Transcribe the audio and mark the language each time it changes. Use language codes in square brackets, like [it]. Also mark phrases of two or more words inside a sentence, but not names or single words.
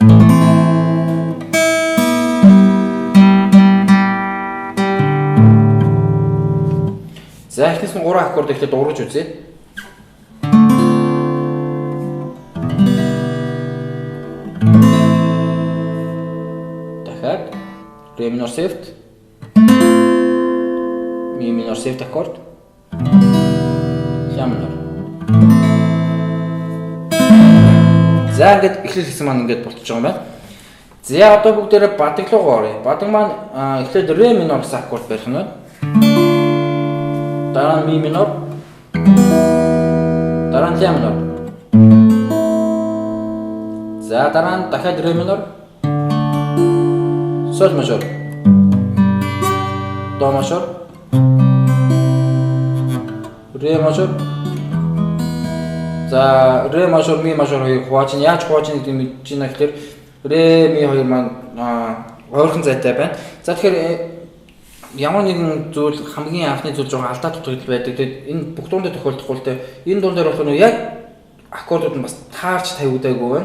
[mn] За эхнээс нь 3 аккорд ихлээр дуурж үзье. Дахиад ре минор сефт, ми минор сефт аккорд, ля минор. За ингээд эхлэл хэсэг маань ингээд болчихж байгаа юм байна. За одоо бүгдээрээ бадаг руу оръё. Бадаг маань эхлээд ре минор гэсэн аккорд барих нь байна. Дараа нь ми минор. Дараа нь ля минор. За дараа нь дахиад ре минор. Соль мажор. До мажор. Ре мажор. За ре мажор, ми мажор хоёрыг хувааж нь яаж хувааж нэг юм гэж байна гэхээр ре ми хоёр маань ойрхон зайтай байна. За тэгэхээр ямар нэгэн зүйл хамгийн анхны зүйл жоохон алдаа дутагдал байдаг. Тэгээд энэ бүх дундад тохиолдохгүй л те. Энэ дунд дээр болох нь яг аккордууд нь бас таарч тавигдаагүй байна.